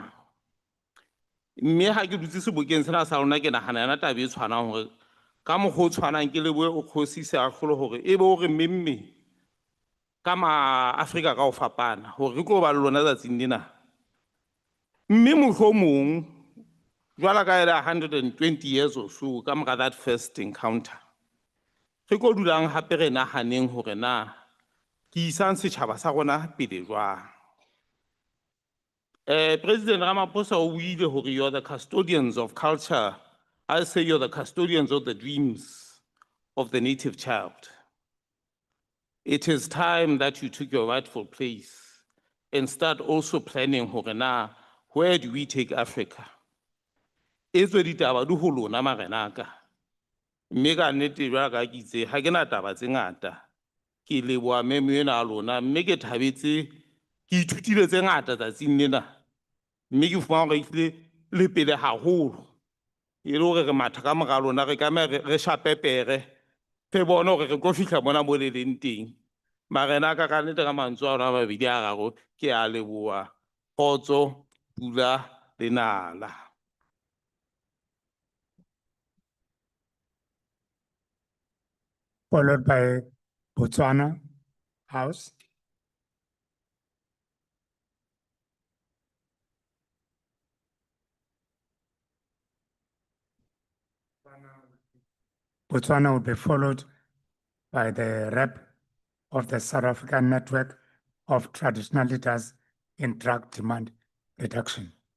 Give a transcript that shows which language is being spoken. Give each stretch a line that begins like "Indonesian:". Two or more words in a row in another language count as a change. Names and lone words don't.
Southern Sotho: Mme ha ke dutse sebokeng sena sa lona ke nahana yana taba e tshwanang hore ka mokgwa o tshwanang ke lebohe o kgosise a kgolo hore ebe o re mmemme ka Maafrika ka ho fapana hore re tlo ba le lona tsatsing lena. Mme mohlomong jwala ka era
English: 120 years or so
Southern Sotho: ka mora
English: that first encounter
Southern Sotho: re tlo dulang hape re nahaneng hore na ke isang setjhaba sa rona pele jwang.
English: President Ramaphosa
Southern Sotho: o buile hore
English: you are the custodians of culture. I say you're the custodians of the dreams of the native child. It is time that you took your rightful place and start also planning
Southern Sotho: hore na
English: where do we take Africa?
Southern Sotho: Etswe ditaba di ho lona marenaka. Mme ka nnete jwalo ka ke itse ha ke na taba tse ngata. Ke leboha memo ena a lona, mme ke thabetse ke ithutile tse ngata tsatsing lena. Mme ke fumana hore ehlile le pele haholo. E le hore re matha ka mora lona re tlameha re shapepere. Re bone hore re tlo fihla mona mo le leng teng. Marenaka ka nnete ka mantswe a rona a mabedi a raro ke a leboha. Kgotso, pula le nala.
English: Followed by Botswana House. Botswana will be followed by the rep of the South African Network of Traditional Leaders in Drug Demand Reduction.